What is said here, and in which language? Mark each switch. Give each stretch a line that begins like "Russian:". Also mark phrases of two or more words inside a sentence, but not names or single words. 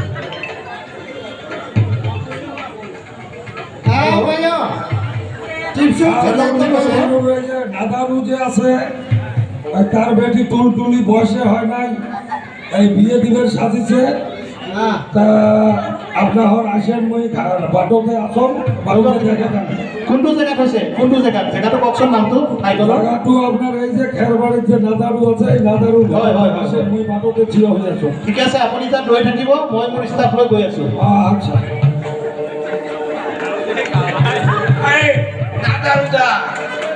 Bangla: হ্যাঁ ভাইয়া টিপসু নাদারু যে আছে ওই তার বেটি টুলটুলি বয়সে হয় নাই এই বিয়ে দিবের সাজিছে হ্যাঁ তা আপনার আসেন মই বাটতে আসন বাটতে দেখে যান
Assamese: কোনটো জেগাত হৈছে কোনটো জেগাটো কওকচোন নামটো টাইটলৰ
Bangla: জায়গাটো আপনার এই যে খেরবাড়ির যে নাদারু আছে এই নাদারু
Assamese: হয়, হয়, হয়।
Bangla: আসেন মই বাটতে থিয় হয়ে আছো
Assamese: ঠিক আছে আপুনি তাত ৰৈ থাকিব মই মোৰ ষ্টাফ লৈ গৈ আছোঁ
Bangla: আচ্ছা আরে দাদার